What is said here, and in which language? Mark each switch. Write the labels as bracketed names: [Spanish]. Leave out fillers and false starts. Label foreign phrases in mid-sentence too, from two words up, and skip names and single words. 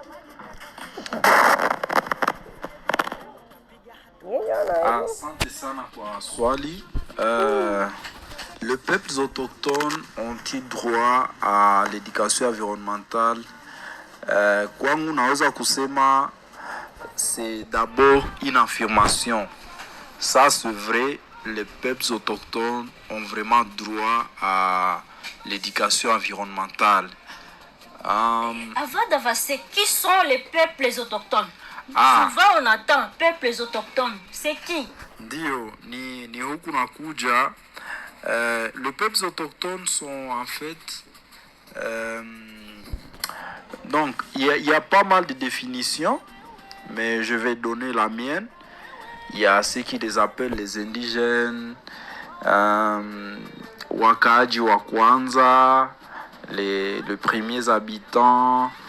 [Swahili] Asante sana kwa swali. [French] Les peuples autochtones ont-ils droit à l'éducation environnementale? [Swahili] Kwangu naweza kusema [French] c'est d'abord une affirmation. Ça c'est vrai, les peuples autochtones ont vraiment droit à l'éducation environnementale. Avant d'avancer, qui sont les peuples autochtones? Souvent on attend peuples autochtones. C'est qui? [Swahili] Ndio, ni huku nakuja. [French] Les peuples autochtones sont en fait... donc, il y a pas mal de définitions, mais je vais donner la mienne. Il y a ceux qui les appellent les indigènes, [Swahili] Wakaji wa Kwanza, [French] les premiers habitants.